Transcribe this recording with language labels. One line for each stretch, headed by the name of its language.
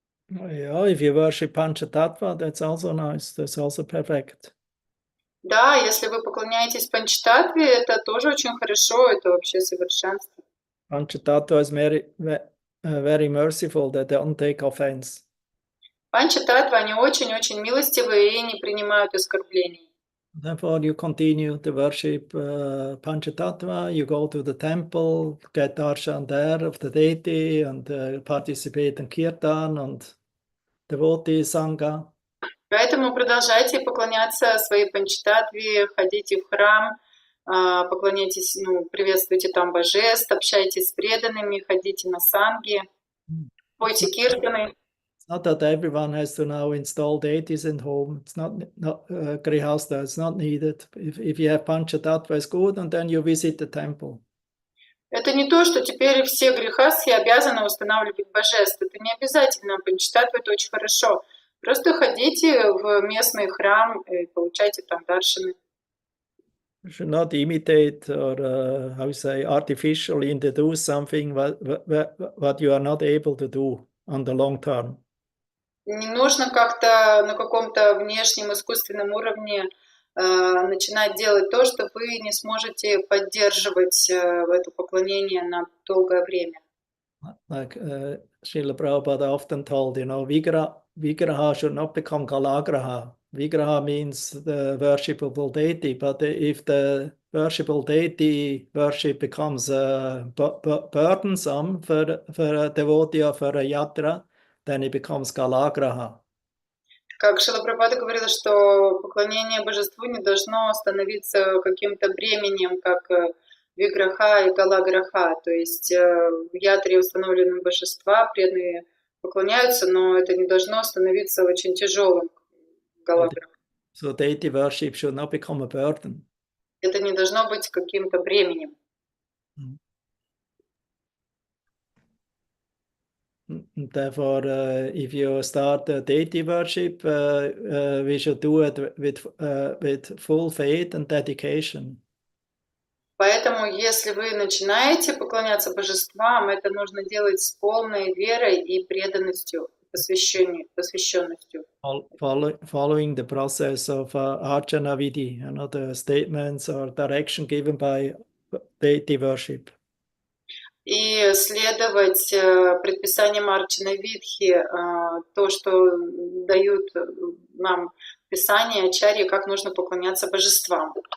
English: Yeah, if you worship Panchatattva, that's also nice. That's also perfect.
Russian: Да, если вы поклоняетесь Панчататтве, это тоже очень хорошо, это вообще совершенство.
English: Panchatattva is very merciful, they don't take offense.
Russian: Панчататтвы, они очень-очень милостивые и не принимают оскорблений.
English: Therefore, you continue to worship Panchatattva, you go to the temple, get darshan there of the deity, and participate in kirtan and devotee sangha.
Russian: Поэтому продолжайте поклоняться своей панчататтве, ходите в храм, поклоняйтесь, приветствуйте там божеств, общайтесь с преданными, ходите на санги, пойте киртаны.
English: It's not that everyone has to now install deities in home. It's not grihasta. It's not needed. If you have Panchatattva, it's good, and then you visit the temple.
Russian: Это не то, что теперь все грехастхи обязаны устанавливать божеств. Это не обязательно. Панчататтва — это очень хорошо. Просто ходите в местный храм и получайте там даршаны.
English: You should not imitate or, artificially introduce something what you are not able to do on the long term.
Russian: Не нужно как-то на каком-то внешнем искусственном уровне начинать делать то, что вы не сможете поддерживать это поклонение на долгое время.
English: Like Srila Prabhupada often told, Vigraha should not become Kalagraha. Vigraha means the worshipable deity, but if the worshipable deity worship becomes burdensome for a devotee or for a yatra, then it becomes Kalagraha.
Russian: Как Шрила Прабхупада говорила, что поклонение божеству не должно становиться каким-то бременем, как виграха и галаграха. То есть в ятре установлены божества, преданные поклоняются, но это не должно становиться очень тяжелым.
English: So deity worship should not become a burden.
Russian: Это не должно быть каким-то бременем.
English: Therefore, if you start deity worship, we should do it with full faith and dedication.
Russian: Поэтому, если вы начинаете поклоняться божествам, это нужно делать с полной верой и преданностью, посвященностью.
English: Following the process of Archana Vidhi, the statements or direction given by deity worship.
Russian: И следовать предписаниям Арчана Видхи, то, что дают нам Писание, ачарьи, как нужно поклоняться божествам.